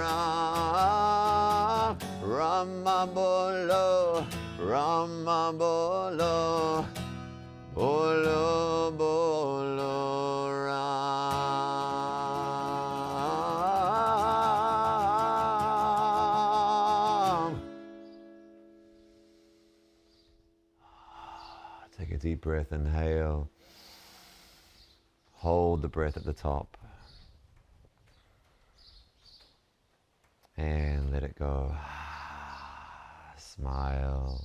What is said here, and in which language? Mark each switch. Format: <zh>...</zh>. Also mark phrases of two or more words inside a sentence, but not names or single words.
<hi>राम, रामा बोलो, रामा बोलो, बोलो बोलो राम.</hi> <en>Take a deep breath, inhale. Hold the breath at the top. And let it go. Smile.</en>